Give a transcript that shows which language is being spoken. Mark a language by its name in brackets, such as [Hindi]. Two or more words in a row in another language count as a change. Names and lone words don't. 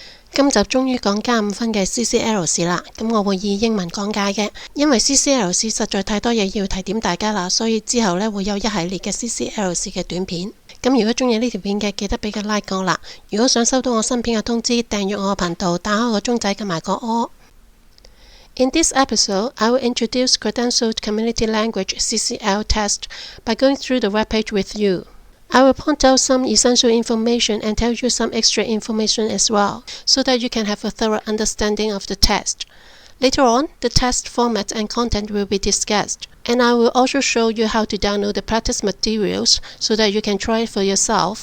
[Cantonese] 今集終於講加5分嘅 CCL 試啦，咁我會以英文講解嘅，因為 CCL 試實在太多嘢要提點大家啦，所以之後呢會有一系列嘅 CCL 試嘅短片。咁如果鍾意呢條片嘅，記得俾個 like 我啦。如果想收到我新片嘅通知，訂閱我嘅頻道，打開個鐘仔，撳埋個柯。 [English] In this episode, I will introduce Credentialed Community Language CCL test by going through the webpage with you. I will point out some essential information and tell you some extra information as well, so that you can have a thorough understanding of the test. Later on, the test format and content will be discussed, and I will also show you how to download the practice materials so that you can try it for yourself.